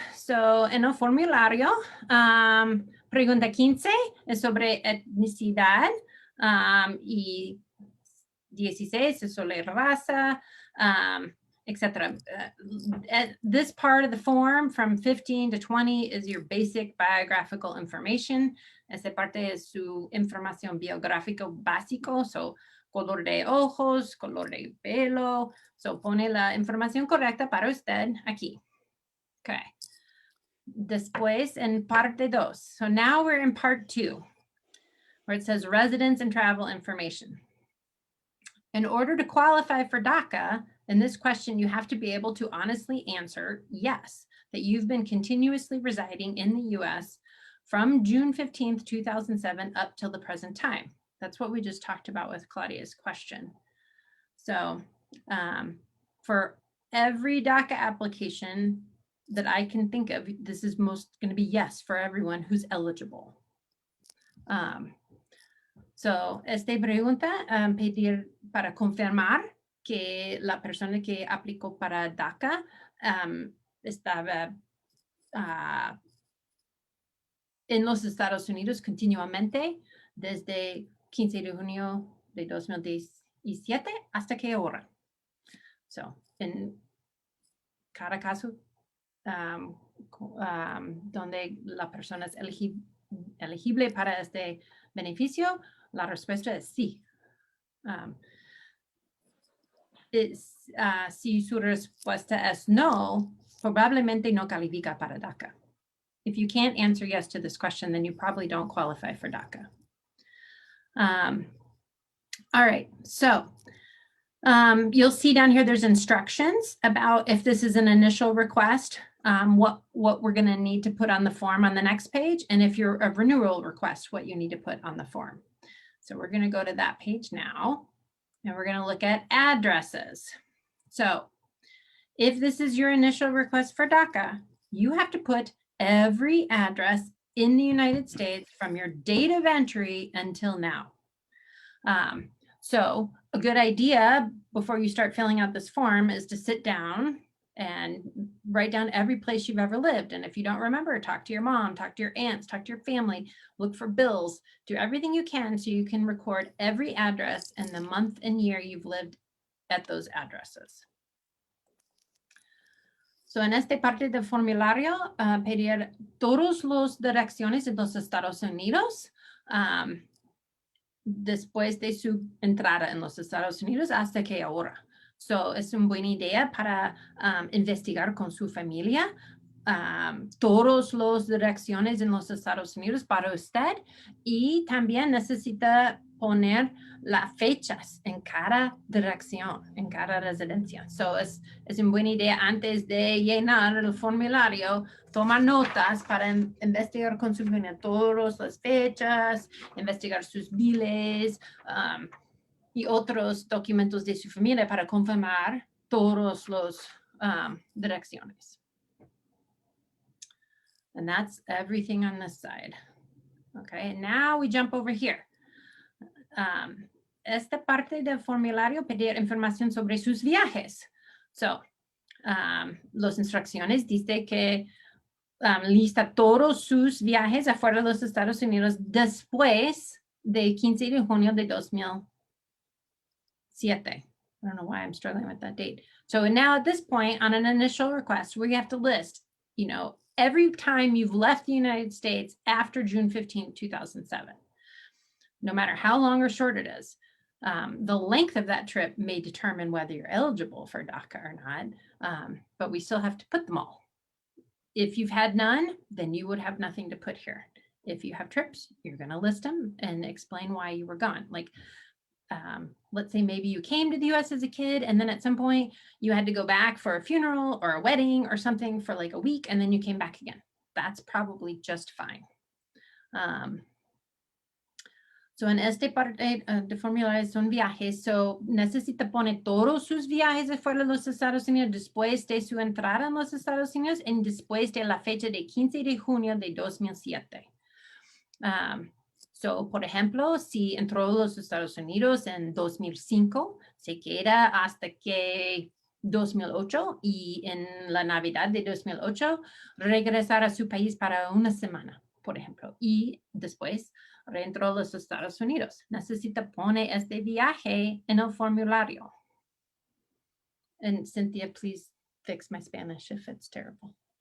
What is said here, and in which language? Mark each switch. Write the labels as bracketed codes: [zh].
[es] So, en el formulario, pregunta 15 es sobre etnicidad y 16 es sobre raza, etc. [en] This part of the form from 15 to 20 is your basic biographical information. [es] Esta parte es su información biográfica básico, so color de ojos, color de pelo. So pone la información correcta para usted aquí. Okay. Después en parte 2. [en] So now we're in part 2, where it says residence and travel information. In order to qualify for DACA, in this question, you have to be able to honestly answer yes, that you've been continuously residing in the US from June 15th, 2007 up till the present time. That's what we just talked about with Claudia's question. So for every DACA application that I can think of, this is most going to be yes for everyone who's eligible. [es] So, esta pregunta, pedir para confirmar que la persona que aplicó para DACA estaba en los Estados Unidos continuamente desde 15 de junio de 2017 hasta que ahora. So, en cada caso donde la persona es elegible para este beneficio, la respuesta es sí. Si su respuesta es no, probablemente no califica para DACA. [en] If you can't answer yes to this question, then you probably don't qualify for DACA. All right, so you'll see down here there's instructions about if this is an initial request, what we're going to need to put on the form on the next page, and if you're a renewal request, what you need to put on the form. So we're going to go to that page now, and we're going to look at addresses. So if this is your initial request for DACA, you have to put every address in the United States from your date of entry until now. So a good idea before you start filling out this form is to sit down and write down every place you've ever lived. And if you don't remember, talk to your mom, talk to your aunts, talk to your family, look for bills, do everything you can so you can record every address and the month and year you've lived at those addresses. [es] So en esta parte del formulario, pedir todas las direcciones en los Estados Unidos después de su entrada en los Estados Unidos hasta que ahora. So, es una buena idea para investigar con su familia todas las direcciones en los Estados Unidos para usted, y también necesita poner las fechas en cada dirección, en cada residencia. So, es una buena idea antes de llenar el formulario, tomar notas para investigar con su familia todas las fechas, investigar sus biles, y otros documentos de su familia para confirmar todas las direcciones. [en] And that's everything on this side. Okay, now we jump over here. [es] Esta parte del formulario pedir información sobre sus viajes. So, las instrucciones dice que lista todos sus viajes afuera de los Estados Unidos después de 15 de junio de 2007. [en] I don't know why I'm struggling with that date. So now at this point on an initial request, we have to list, every time you've left the United States after June 15, 2007, no matter how long or short it is. The length of that trip may determine whether you're eligible for DACA or not, but we still have to put them all. If you've had none, then you would have nothing to put here. If you have trips, you're going to list them and explain why you were gone. Like, let's say maybe you came to the US as a kid, and then at some point you had to go back for a funeral or a wedding or something for like a week, and then you came back again. That's probably just fine. [es] So en este parte de formulario son viajes, so necesita poner todos sus viajes de fuera de los Estados Unidos después de su entrada en los Estados Unidos y después de la fecha de 15 de junio de 2007. So, por ejemplo, si entró a los Estados Unidos en 2005, se queda hasta que 2008 y en la Navidad de 2008 regresar a su país para una semana, por ejemplo, y después reentró a los Estados Unidos. Necesita poner este viaje en el formulario. [en] And Cynthia, please fix my Spanish if it's terrible.